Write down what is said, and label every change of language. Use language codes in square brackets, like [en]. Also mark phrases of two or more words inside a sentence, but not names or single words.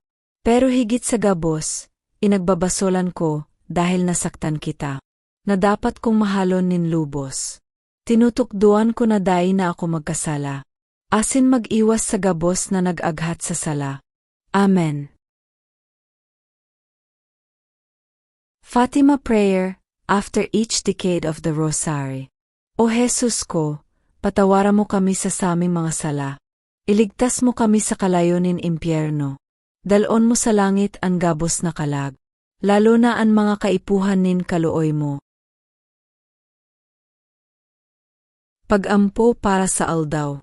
[bik] Pero higit sa gabos, inagbabasolan ko dahil nasaktan kita. Na dapat kong mahalon nin lubos. Tinutukduan ko na dai na ako magkasala. Asin mag-iwas sa gabos na nag-aghat sa sala. [en] Amen. Fatima Prayer, after each decade of the Rosary. [bik] O Jesus ko, patawara mo kami sa saming mga sala. Iligtas mo kami sa kalayonin impyerno. Dalon mo sa langit ang gabos na kalag. Lalo na ang mga kaipuhan nin kaluoy mo. Pagampo para sa aldaw.